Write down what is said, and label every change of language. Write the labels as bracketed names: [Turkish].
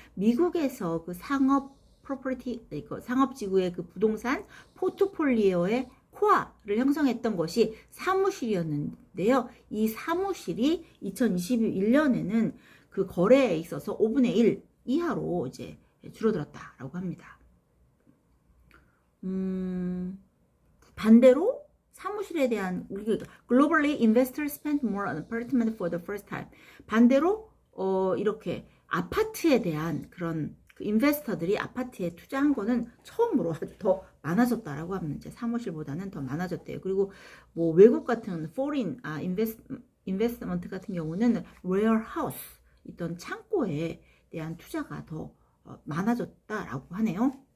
[Korean] 미국에서 그 상업 프로퍼티, 상업지구의 그 부동산 포트폴리오의 코어를 형성했던 것이 사무실이었는데요. 이 사무실이 2021년에는 그 거래에 있어서 5분의 1 이하로 이제 줄어들었다라고 합니다. 반대로 사무실에 대한 [English] globally investors spent more on apartment for the first time. [Korean] 반대로 이렇게 아파트에 대한 그런 그 인베스터들이 아파트에 투자한 거는 처음으로 아주 더 많아졌다라고 하면 이제 사무실보다는 더 많아졌대요. 그리고 뭐 외국 같은 foreign 인베스트먼트 같은 경우는 warehouse, 있던 창고에 대한 투자가 더 많아졌다라고 하네요.